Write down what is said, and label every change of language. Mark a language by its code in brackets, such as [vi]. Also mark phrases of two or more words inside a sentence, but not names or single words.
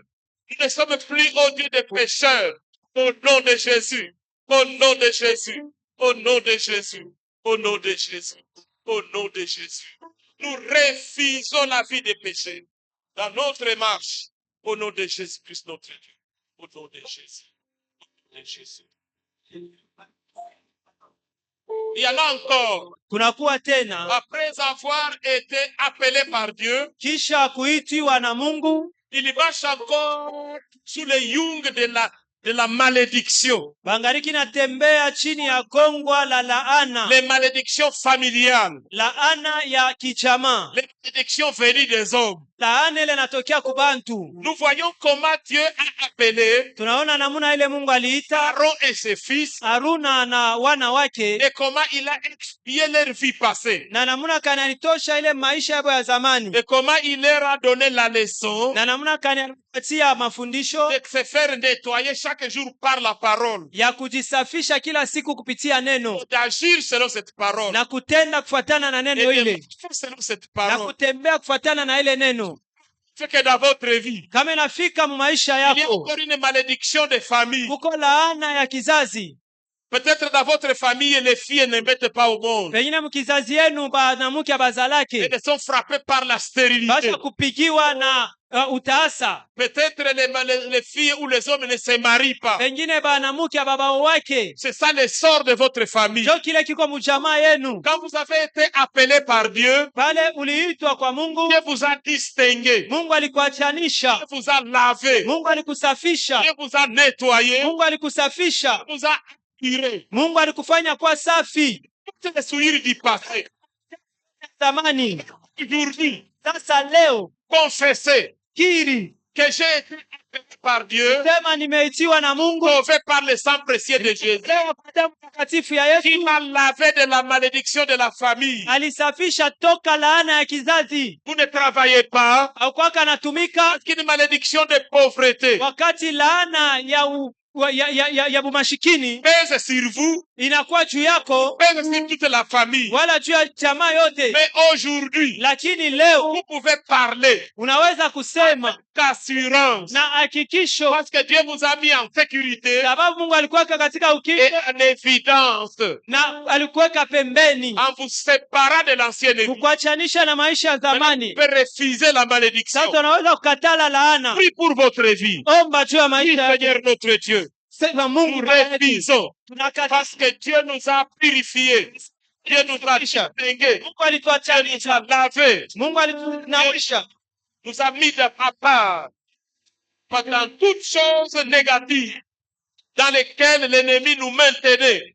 [fr] Nous ne sommes plus, oh Dieu, des pécheurs. Au nom de Jésus, au nom de Jésus, au nom de Jésus, au nom de Jésus, au nom de Jésus. Nous refusons la vie des péchés dans notre marche. Au nom de Jésus-Christ, notre Dieu. Au nom de Jésus. Au nom de Jésus. Il y en a encore. [sw] Kunakuwa tena [fr] Après avoir été appelé par Dieu, [sw] kisha kuitiwa na Mungu, [fr] il marche encore sous les yungs de la malédiction. [sw] bangariki natembea chini ya kongwa la laana, [fr] Les malédictions familiales. [sw] laana ya kichama, [fr] Les malédictions venues des hommes. [sw] laana ile natokea kubantu. [fr] Nous voyons comment Dieu a appelé [sw] Tunaona namuna ile Mungu aliita [fr] Aaron et ses fils [sw] Haruna na wana wake, [fr] et comment il a expié leur vie passée. [sw] na namuna kanalitosha ile maisha yao ya zamani, [fr] Et comment il leur a donné la leçon [sw] na namuna kanipatia mafundisho [fr] de se faire nettoyer chaque jour par la parole. [sw] ya kujisafisha kila siku kupitia neno, [fr] D'agir selon cette parole. [sw] na kutenda kufuatana na [fr] Et [sw] neno [fr] de [sw] ile, [fr] marcher selon cette [sw] na [fr] parole. [sw] kutembea kufuatana na ile neno. [fr] Fait que dans votre vie, [sw] Kama inafika mu maisha [fr] il y a [sw] yako [fr] encore une malédiction de famille. [sw] kuko laana ya kizazi, [fr] Peut-être dans votre famille, les filles ne mettent pas au monde. [sw] pengine mkizazi yenu banamuke [fr] Elles [sw] bazalake [fr] sont frappées par la stérilité. [sw] basha kupigiwa na utaasa, [fr] Peut-être les filles ou les hommes ne se marient pas. [sw] pengine banamuke babao wake. [fr] C'est ça le sort de votre famille. [sw] Jo kile kiko mujamaa yenu, [fr] Quand vous avez été appelé par Dieu, [sw] pale uliitwa kwa Mungu, [fr] Dieu vous a distingué. [sw] Mungu alikuachanisha, [fr] Dieu vous a lavé. [sw] Mungu alikusafisha, [fr] Dieu vous a nettoyé. [sw] Mungu alikusafisha, [fr] Dieu vous a aspiré. [sw] Mungu alikufanya kwa safi. [fr] Toutes les souillures du passé. [sw] Zamani [fr] Aujourd'hui, [sw] sasa, leo [fr] confessez [sw] kiri [fr] que j'ai été appelé par Dieu, [sw] sema nimeitiwa na Mungu, [fr] sauvé par le sang précieux de Jésus, [sw] leo kwa damu takatifu ya Yesu [fr] qui m'a lavé de la malédiction de la famille. [sw] alisafisha toka laana ya kizazi. [fr] Vous ne travaillez pas, [sw] Haukwaka anatumika [fr] parce qu'une malédiction de pauvreté [sw] wakati laana ya bumashikini [fr] pèse sur vous, [sw] inakuwa juu yako [fr] pèse sur toute la famille. [sw] wala juu ya jamaa yote, [fr] Mais aujourd'hui, [sw] lakini leo [fr] vous pouvez parler [sw] unaweza kusema [fr] qu'assurance, [sw] na hakikisho, [fr] parce que Dieu vous a mis en sécurité [sw] sababu Mungu alikuweka katika [fr] et [sw] ukingo [fr] en évidence, [sw] na alikuweka pembeni [fr] en vous séparant de l'ancienne vie. [sw] kukuachanisha na maisha ya [fr] Vous [sw] zamani. [fr] pouvez refuser la malédiction. [sw] Sasa unaweza kukatala laana. [fr] Prie pour votre vie. [sw] Omba juu ya [fr] Oui, [sw] maisha yako. [fr] Seigneur notre Dieu, [sw] Sema [fr] nous [sw] Mungu [fr] refusons [sw] tunakataa. [fr] parce que Dieu nous a purifiés. Dieu nous a distingués. [sw] Mungu [fr] Dieu nous a [sw] alituachanisha, [fr] lavés. [sw] Mungu alitunawisha, [fr] Nous a mis de à part pendant toutes choses négatives dans lesquelles l'ennemi nous maintenait.